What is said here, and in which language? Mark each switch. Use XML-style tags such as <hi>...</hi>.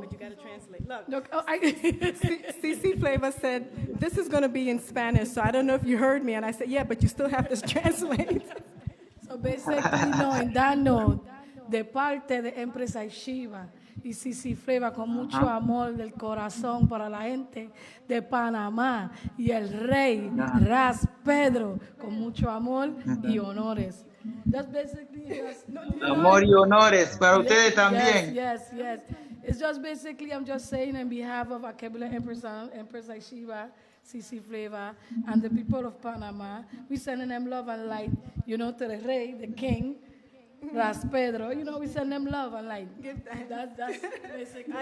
<en>But you got to translate. Look, look, CC Flavor said, this is going to be in Spanish, so I don't know if you heard me. And I said, yeah, but you still have to translate. so basically, no,</en> <es>en</es> <en>that note,</en> <es>de parte de Empress Shiva y Sisi Flavor con mucho amor del corazón para la gente de Panamá y el rey Ras Pedro con mucho amor y honores.</es> <en>That's basically just,</en> <es>Amor y honores para ustedes también.</es> <en>Yes. It's just basically, I'm just saying on behalf of Alkebulan Empress, Empress Shiva, Sisi Flavor, and the people of Panama, we sending them love and light, to the rey, the king, Ras Pedro, we send them love and light. That's basically</en>